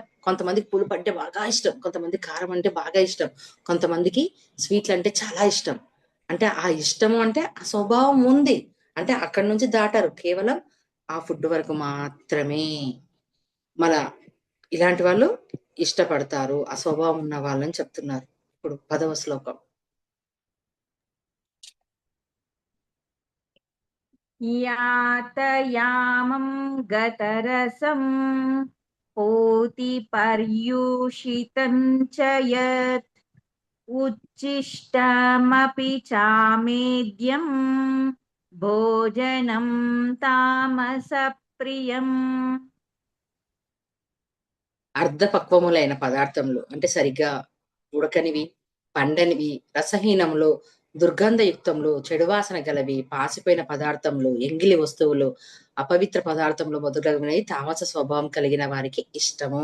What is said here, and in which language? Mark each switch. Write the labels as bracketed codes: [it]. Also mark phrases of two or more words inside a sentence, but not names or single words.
[te] కొంతమందికి పులుపు అంటే బాగా ఇష్టం, కొంతమంది కారం అంటే బాగా ఇష్టం, కొంతమందికి స్వీట్లు అంటే చాలా ఇష్టం. అంటే ఆ ఇష్టము అంటే ఆ స్వభావం ఉంది, అంటే అక్కడి నుంచి దాటారు, కేవలం ఆ ఫుడ్ వరకు మాత్రమే. మళ్ళా ఇలాంటి వాళ్ళు ఇష్టపడతారు, ఆ స్వభావం ఉన్న వాళ్ళని చెప్తున్నారు. ఇప్పుడు 10వ శ్లోకం. [sa] यातयामं गतरसं पोतिपर्युषितं च यत् उच्छिष्टमपि चामेद्यं भोजनं तामसप्रियम् [te] అర్ధపక్వములైన పదార్థములు అంటే సరిగ్గా ఉడకనివి, పండనివి, రసహీనములు, దుర్గంధయుక్తములు, చెడువాసన గలవి, పాసిపోయిన పదార్థములు, ఎంగిలి వస్తువులు, అపవిత్ర పదార్థములు మొదలగునవి తామస స్వభావం కలిగిన వారికి ఇష్టము.